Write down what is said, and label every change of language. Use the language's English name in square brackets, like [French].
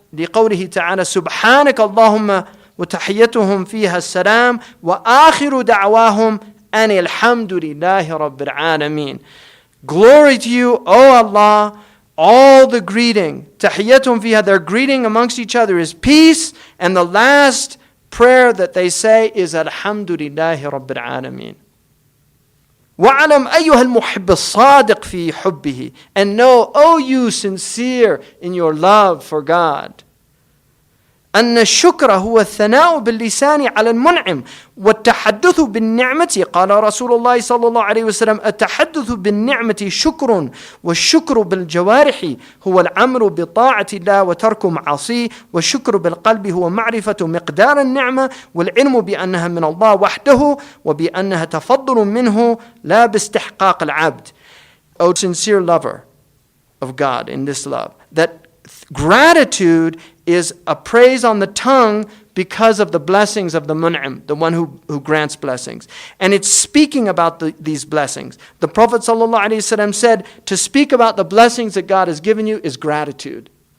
[Arabic] لقوله تعالى سبحانك اللهم وتحيتهم فيها السلام وآخر دعواهم أن الحمد لله رب العالمين. [English] Glory to you, O Allah, all the greeting. [Arabic] تحيتهم فيها, [English] their greeting amongst each other is peace, and the last prayer that they say is Alhamdulillahi Rabbil Alameen. [Arabic] وَعَلَمْ أَيُّهَا الْمُحِبِّ الصَّادِقِ فِي حُبِّهِ. [English] And know, O you sincere in your love for God, [Arabic] أن الشكر هو الثناء باللسان على المنعم والتحدث بالنعمة. قال رسول الله صلى الله عليه وسلم التحدث بالنعمة شكر والشكر بالجوارح هو الأمر بطاعة الله وترك معاصيه والشكر بالقلب هو معرفة مقدار النعمة والعلم بأنها من الله وحده وبأنها تفضل منه لا باستحقاق العبد. [English] O sincere lover of God in this love, that gratitude is a praise on the tongue because of the blessings of the Mun'im, the one who grants blessings. And it's speaking about these blessings. The Prophet ﷺ said, to speak about the blessings that God has given you is gratitude.